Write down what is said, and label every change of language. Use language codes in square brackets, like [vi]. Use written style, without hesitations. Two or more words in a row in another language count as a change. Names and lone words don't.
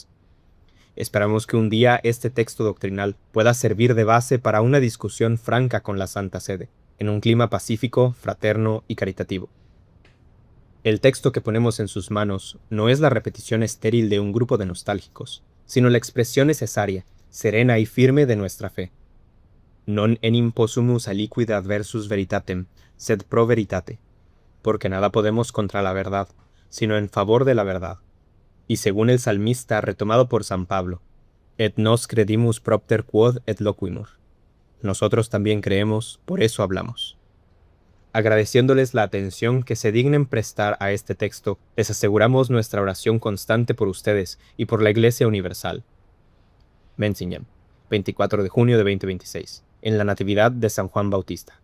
[es] Esperamos que un día este texto doctrinal pueda servir de base para una discusión franca con la Santa Sede, en un clima pacífico, fraterno y caritativo. El texto que ponemos en sus manos no es la repetición estéril de un grupo de nostálgicos, sino la expresión necesaria, serena y firme de nuestra fe. [la] Non enim possumus aliquid adversus veritatem, sed pro veritate, [es] porque nada podemos contra la verdad, sino en favor de la verdad. Y según el salmista retomado por San Pablo, [la] et nos credimus propter quod et loquimur. [es] Nosotros también creemos, por eso hablamos. Agradeciéndoles la atención que se dignen prestar a este texto, les aseguramos nuestra oración constante por ustedes y por la Iglesia Universal. Menzingen, 24 de junio de 2026, en la Natividad de San Juan Bautista.